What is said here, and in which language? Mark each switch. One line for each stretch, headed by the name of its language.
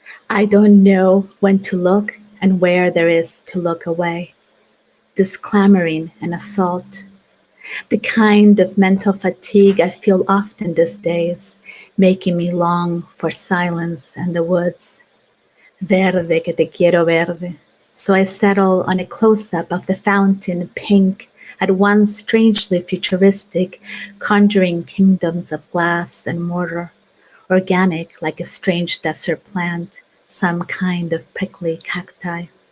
English: I don't know when to look and where there is to look away. This clamoring and assault, the kind of mental fatigue I feel often these days, making me long for silence and the woods.
Spanish: Verde que te quiero verde.
English: So I settle on a close-up of the fountain, pink, at once strangely futuristic, conjuring kingdoms of glass and mortar, organic like a strange desert plant, some kind of prickly cacti.